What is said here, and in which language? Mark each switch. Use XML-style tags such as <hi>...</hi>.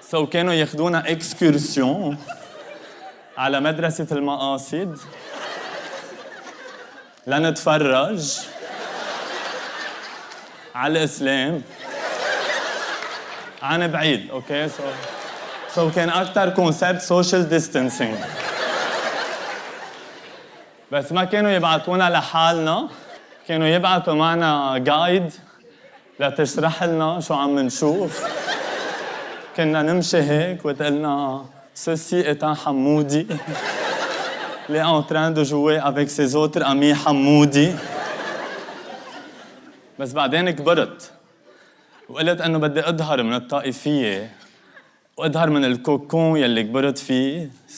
<ar>كانوا ياخذونا اكسكورسيون على مدرسه المقاصد لنتفرج على الإسلام عن بعيد. اوكي كان أكتر كونسبت سوشيال ديستانسينج، بس ما كانوا يبعتونا لحالنا، كانوا يبعتوا معنا جايد لتشرح لنا شو عم نشوف. كنا نمشي هيك وتقلنا</ar> <fr>ceci est un حمودي Il est en train de jouer avec ses autres amis حمودي.</fr> <ar>بس بعدين كبرت وقلت انه بدي اظهر من الطائفيه واظهر من الكوكون يلي كبرت فيه.</ar>